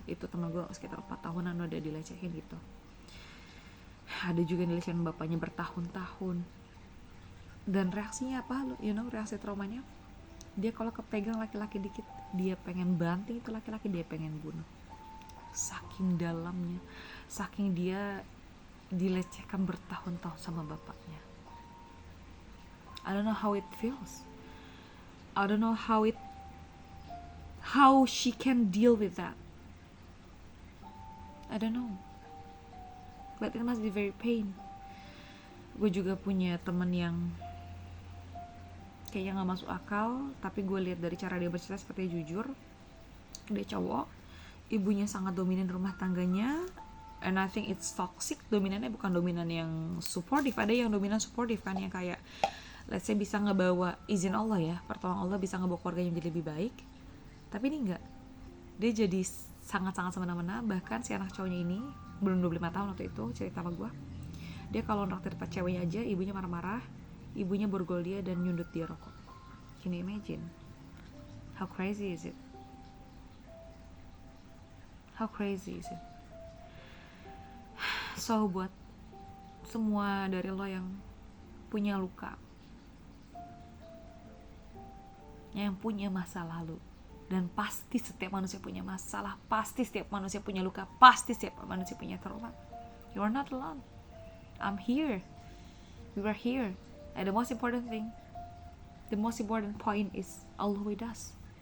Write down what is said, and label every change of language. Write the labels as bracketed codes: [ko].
[id] Itu teman gue sekitar 4 tahunan udah dilecehin gitu. Ada juga yang dilecehin bapaknya bertahun-tahun, dan reaksinya apa, reaksi traumanya, dia kalau kepegang laki-laki dikit dia pengen banting itu laki-laki, dia pengen bunuh. Saking dalamnya, saking dia dilecehkan bertahun-tahun sama bapaknya. [en] I don't know how it feels. I don't know how she can deal with that. I don't know, but it must be very pain. [id] Gue juga punya temen yang kayaknya gak masuk akal, tapi gue lihat dari cara dia bercerita seperti jujur. Dia cowok, ibunya sangat dominan rumah tangganya, [en] and I think it's toxic. [id] Dominannya bukan dominan yang supportive, ada yang dominan supportive kan, yang kayak [en] let's say [id] bisa ngebawa izin Allah ya, pertolongan Allah, bisa ngebawa keluarganya menjadi lebih baik. Tapi ini enggak, dia jadi sangat-sangat semena-mena. Bahkan si anak cowoknya ini belum 25 tahun waktu itu cerita sama gue, dia kalau nraktir ceweknya aja ibunya marah-marah, ibunya borgol dia dan nyundut dia rokok. [en] Can you imagine? How crazy is it? How crazy is it? [id] So buat semua dari lo yang punya luka, yang punya masa lalu, dan pasti setiap manusia punya masalah, pasti setiap manusia punya luka, pasti setiap manusia punya trauma. [en] You are not alone. I'm here. We are here. And the most important thing, the most important point is Allah with us.